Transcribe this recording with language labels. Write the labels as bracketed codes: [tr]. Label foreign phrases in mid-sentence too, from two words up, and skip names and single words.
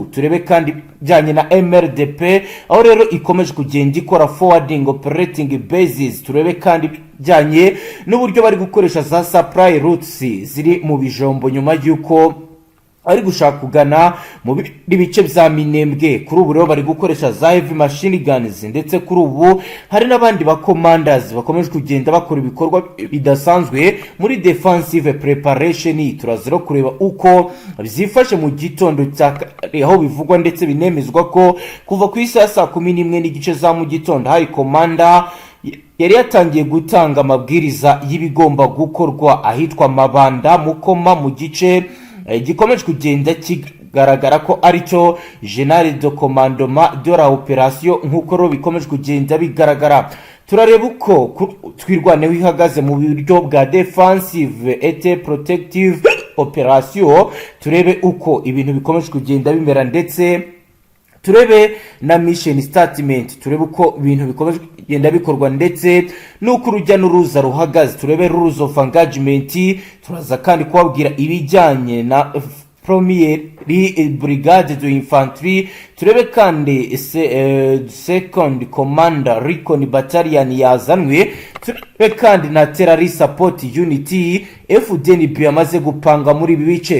[rw] Turebe kandi bijyanye na MRDP aho rero ikomeje kugenda ikora [en] forwarding operating bases. [rw] Turebe kandi bijyanye n'uburyo bari gukoresha za [en] supply routes [rw] ziri mu Bijombo nyuma y'uko ari gushaka kugana mu bice bya Minembwe. Kuri ubu rero bari gukoresha za [en] heavy machine guns, [rw] ndetse kuri ubu hari n'abandi ba commanders bakomeje kugenda bakora ibikorwa bidasanzwe muri [en] defensive preparation. [rw] Turazira kureba uko byifashe mu gitondo aho bivugwa ndetse binemezwa ko kuva ku isaha 11 n'igice za mu gitondo hari commander yari yatangiye gutanga amabwiriza y'ibigomba gukorwa ahitwa Mabanda Mukoma mu gice gikomeje kugenda kigaragara ko aricyo [fr] General de Commandement de la Opération [rw] nkuko ro bikomeje kugenda bigaragara. Turareba uko twirwaneho ihagaze mu buryo bwa [en] defensive et protective operation. [rw] Turebe uko ibintu bikomeje kugenda bimera, ndetse turebe na [en] mission statement. [rw] Turebe uko ibintu bikomeje kugenda bikorwa ndetse nuko urujya n'uruza ruhagaze. Turebe [en] rules of engagement. [rw] Turaza kandi kubabwira ibijyanye na Premier Brigade de Infantry. Turebe kandi Second Commander Recon Battalion yazanwe. Turebe kandi na Terrorist Support Unity Fdnb yamaze gupanga muri ibi bice.